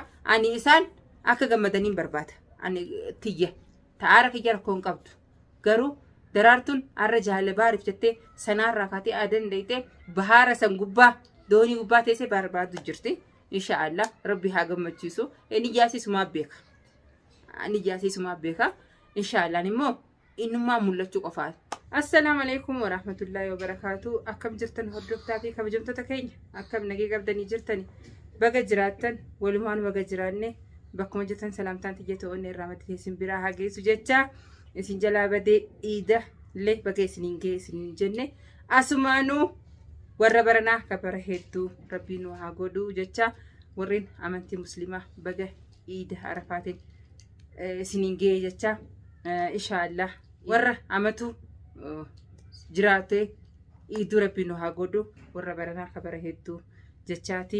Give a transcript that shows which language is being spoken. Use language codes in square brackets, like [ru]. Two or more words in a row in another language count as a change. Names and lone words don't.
[om] Ani isaan akka gammadaniin barbaada. Ani tiyya ta'aara kiyya rakkoon qabdu garuu daraartuun arra jaalle baariif jettee sanaarraa kaatee aadan deeytee bahaara san gubbaa doonii gubbaa teessee barbaadu jirti. Inshaallah rabbi haa gammachiisu. Inni jaasiisumaa beeka. Inshaallah immoo innummaa mul'achuu qofaadha. [ar] السلام عليكم ورحمة الله وبركاته. [om] Akkam jirtan hordoftaa fi kabajamtoota keenya akkam nagee qabdanii jirtani baga jiraattan walumaan baga jiraanne bakkuma jirtan salaamtaan tiyya ta'oonni irraa madda isin biraa haa geessu jecha isin jalaa badee iida illee baga isiniin ga'e isiniin jenne asumaanuu warra baranaa kabara hedduu rabbiin nu haa godhu jecha warreen amantii muslimaa baga iida arafaatiin isiniin ga'e jecha inshaallah warra amatu jiraate iiduu rabbiin nu haa godhu warra baranaa kabara hedduu jechaati.